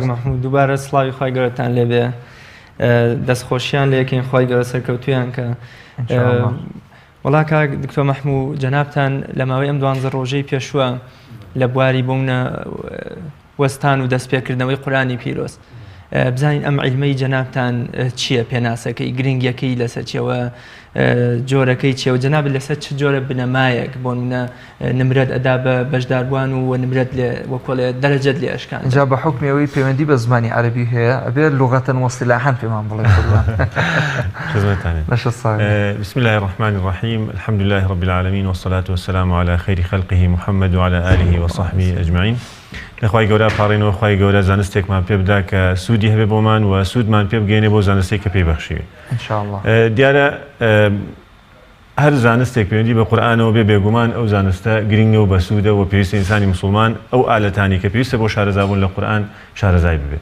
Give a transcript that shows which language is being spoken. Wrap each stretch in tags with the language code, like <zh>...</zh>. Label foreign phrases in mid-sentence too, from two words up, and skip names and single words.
<ckb>مەحموود دووبارە سڵاوی خوای گەورەتان لێبێ، دەستخۆشیان لە یەکەین خوای گەورە سەرکەوتویان کە وڵا کاک دکتۆر مەحموود جەنابتان لە ماوەی ئەم 12 ڕۆژەی پێشوە لە بواری بوونە وەستان و دەستپێکردنەوەی قورئانی پیرۆز بزانین ئەم عیلمەی جەنابتان چییە، پێناسەکەی گرنگیەکەی لەسەر چیەوە، جۆرەکەی چیەوە، جەناب لەسەر چ جۆرە بنەمایەک بۆ نمرەت ئەدا بە بەشداربووان و نمرەت لێ وەکۆڵێ دەرەجەت لێ ئەشکان جا بە حکمەوەی پەیوەندی بە زمانی عەرەبی هەیە ئەبێ</ckb> <ar>لغەتەن وەصیلاحەن</ar> <ckb>پێمان بڵێ.</ckb> <ar>بسم الله الرحمن الرحيم الحمد لله رب العالمين والصلاة والسلام على خير خلقه محمد وعلى آله وصحبه أجمعين.</ar> <ckb>لەخوای گەورە پاڕێنەوە خوای گەورە زانستێکمان پێ بدا کە سوودی هەبێ بۆمان و سوودمان پێ بگەێنێ بۆ زانستێک کە پێی بەخشیوێ ئینشاءالله. دیارە هەر زانستێک پەیوەندی بە قورئانەوە بێ بێگومان ئەو زانستە گرنگە و بەسوودە و پێویستە ئینسانی مسلمان ئەو ئالەتانی کە پێویستە بۆ شارەزابوون لە قورئان شارەزای ببێت.</ckb>